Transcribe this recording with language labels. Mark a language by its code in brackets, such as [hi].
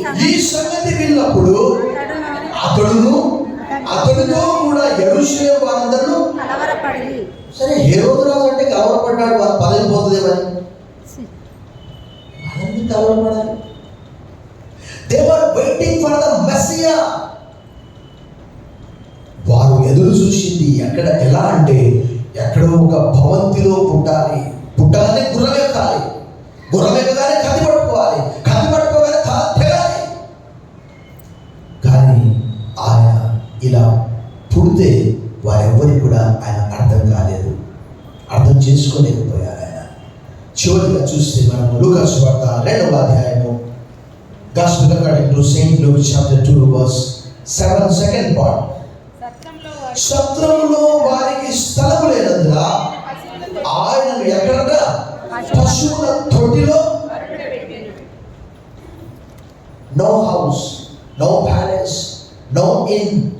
[te] ఈ సంగతి విన్నప్పుడు అతడును అతడితో కూడా యెరూషలేము వారందరూ కలవరపడి. సరే, హేరోదు రాజు అంటే కలవరపడ్డాడు, వారి పదవి పోతుందేమని వాళ్ళందరూ కలవరపడాలి. [en] They were waiting for the Messiah. [te] వారు ఎదురు చూసింది ఎలా అంటే ఎక్కడో ఒక భవంతిలో పుట్టాలి, పుట్టగానే గుర్రం ఎక్కాలి, గుర్రం ఎక్కగానే కత్తి పట్టుకోవాలి, కత్తి పట్టుకోగానే తల తెగాలి. కానీ ఆయన ఇలా పుడితే వారెవ్వరికి కూడా ఆయన అర్థం కాలేదు, అర్థం చేసుకోలేకపోయారు. ఆయన చివరిగా చూస్తే మనం లూకా సువార్త 2వ అధ్యాయము, [en] Gospel according to Saint Luke chapter 2 verse 7, second part. [te] సత్రములో వారికి స్థలము లేనందున ఆయనను ఎక్కడట పశువుల తొట్టిలో, [en] No house, no palace, no inn.